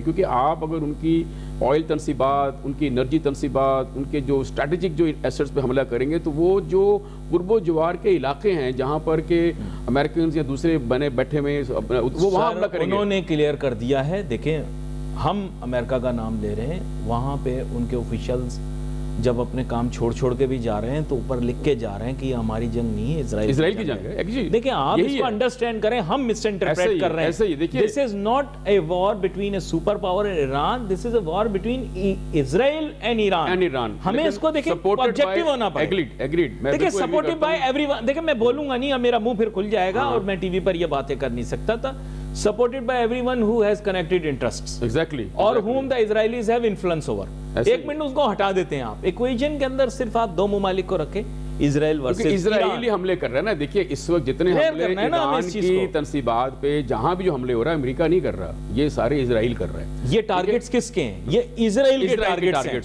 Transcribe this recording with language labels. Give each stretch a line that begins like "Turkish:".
Urdu: کیونکہ آپ اگر ان کی آئل تنصیبات, ان کی انرجی تنصیبات, ان کے جو اسٹریٹجک جو ایسٹس پہ حملہ کریں گے, تو وہ جو قرب و جوار کے علاقے ہیں جہاں پر کہ امریکنز یا دوسرے بنے بیٹھے ہوئے وہ وہاں حملہ کریں گے. انہوں نے کلیئر کر دیا ہے. دیکھیں ہم امریکہ کا نام لے رہے ہیں, وہاں پہ ان کے آفیشلز جب اپنے کام چھوڑ کے بھی جا رہے ہیں تو اوپر لکھ کے جا رہے ہیں کہ یہ ہماری جنگ نہیں ہے, اسرائیل کی جنگ ہے. دیکھیں آپ اس کو انڈرسٹینڈ کریں, ہم مس انٹرپریٹ کر رہے ہیں.
English: This is not a war between a superpower and Iran, this is a war between Israel and Iran.
Urdu: ہمیں اس کو دیکھیں آبجیکٹیو ہونا پڑے. دیکھیں
English: Supported by everyone.
Urdu: دیکھیں میں بولوں گا نہیں, میرا منہ پھر کھل جائے گا اور میں ٹی وی پر یہ باتیں کر نہیں سکتا تھا.
English: Supported by everyone who has connected interests. Exactly.
Urdu: اور
English: whom the Israelis have influence over.
Urdu: 1 minute اس کو ہٹا دیتے ہیں آپ. ایکویژن کے اندر صرف آپ 2 ممالک کو رکھیں, اسرائیل ورسز اسرائیلی حملے کر رہا ہے نا. دیکھیے اس وقت جتنے حملے ایران کی تنصیبات پہ جہاں بھی جو حملے ہو رہا ہے امریکہ نہیں کر رہا, یہ سارے اسرائیل کر رہا ہے. یہ ٹارگٹس کس کے ہیں؟ یہ اسرائیل کے ٹارگٹس ہیں.